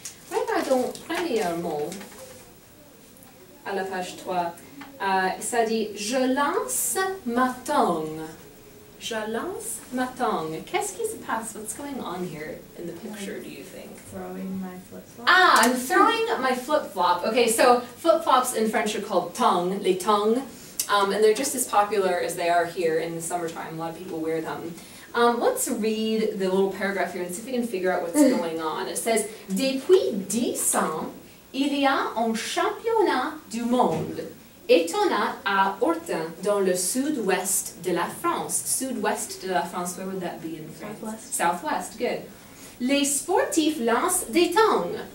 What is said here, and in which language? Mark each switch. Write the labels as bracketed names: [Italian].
[French] Regardons premièrement à la page 3. Ça dit « Je lance ma tongue ». Je lance ma tongue. Qu'est-ce qui se passe? [English] What's going on here in the picture, do you think? Throwing my flip-flop. Ah, I'm throwing my flip-flop. Okay, so flip-flops in French are called tongue, les tongues, and they're just as popular as they are here in the summertime. A lot of people wear them. Let's read the little paragraph here and see if we can figure out what's going on. It says, [French] Depuis 10 ans, il y a un championnat du monde. Étonnant à Hortin, dans le sud-ouest de la France. Sud-ouest de la France, [English] where would that be in France? Southwest. Southwest, good. [French] Les sportifs lancent des tangs.